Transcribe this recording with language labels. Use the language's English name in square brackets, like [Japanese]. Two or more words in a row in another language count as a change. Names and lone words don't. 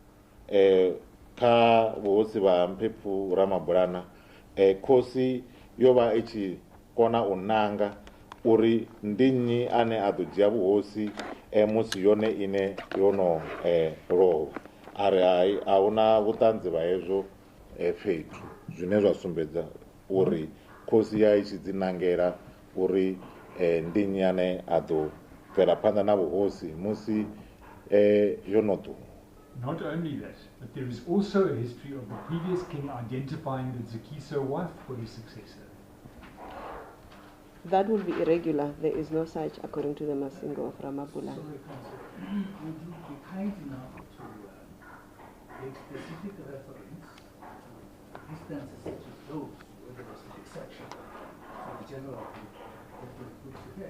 [Venda] kha vhuhosi vha Mphephu Ramabulana khosi yo vha i tshi kona u nanga uri ndi nnyi ane a ḓo dzhia vhuhosi musi yone ine yo no lovha. Ari hai a huna vhuṱanzi vha hezwo fhethu zwine zwa sumbedza uri khosi ya i tshi dzi nangela uri ndi nnyi ane a ḓo bvela phanḓa na vhuhosi musi yo no ṱuwa. [English] Not only that, but there is also a history of the previous king identifying the Zigiso wife for his successor. That would be irregular. There is no such, according to the Masingo of Ramabulana. Sorry, Council. Would you be kind enough to make specific reference to instances such as those where there was an exception to the general rule that was put together?